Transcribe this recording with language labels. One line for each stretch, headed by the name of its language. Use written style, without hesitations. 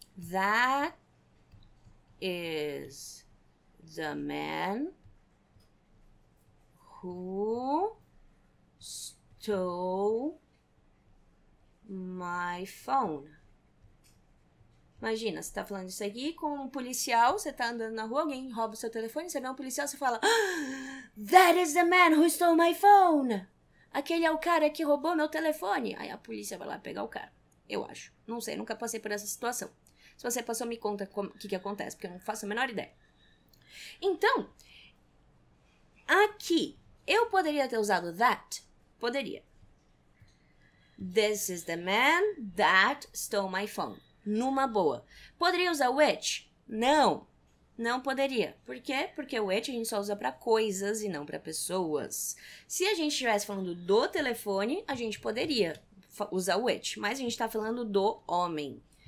English: That is the man who stole my phone.
Portuguese: Imagina, você tá falando isso aqui com um policial, você tá andando na rua, alguém rouba o seu telefone, você vê um policial, você fala,
English: That is the man who stole my phone.
Portuguese: Aquele é o cara que roubou meu telefone. Aí a polícia vai lá pegar o cara. Eu acho. Não sei, nunca passei por essa situação. Se você passou, me conta o que acontece, porque eu não faço a menor ideia. Então, aqui, eu poderia ter usado that? Poderia.
English: This is the man that stole my phone.
Portuguese: Numa boa. Poderia usar which? Não. Não poderia. Por quê? Porque o which a gente só usa para coisas e não para pessoas. Se a gente estivesse falando do telefone, a gente poderia usar which. Mas a gente está falando do homem.